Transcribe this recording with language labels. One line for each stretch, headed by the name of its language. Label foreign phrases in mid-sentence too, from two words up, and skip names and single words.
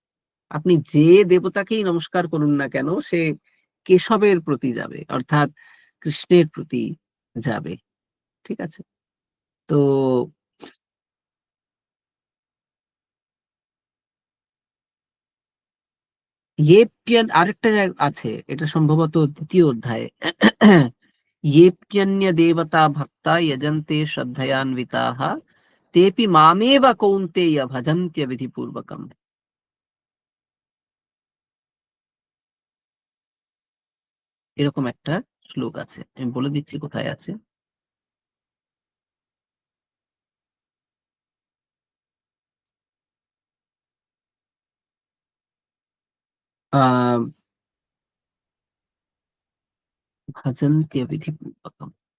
Bangla: আপনি যে দেবতাকেই নমস্কার করুন না কেন সে কেশবের প্রতি যাবে, অর্থাৎ কৃষ্ণের প্রতি যাবে। ঠিক আছে? তো আরেকটা আছে, এটা সম্ভবত দ্বিতীয় অধ্যায়ে।
Sanskrit: येऽप्यन्य देवता भक्ता यजन्ते श्रद्धयान्विताः तेऽपि मामेव कौन्तेय भजन्त्य विधिपूर्वकम्।
Bangla: এরকম একটা শ্লোক আছে, আমি বলে দিচ্ছি কোথায় আছে।
Sanskrit: আহ ভজন্ত্য বিধিপূর্বকম।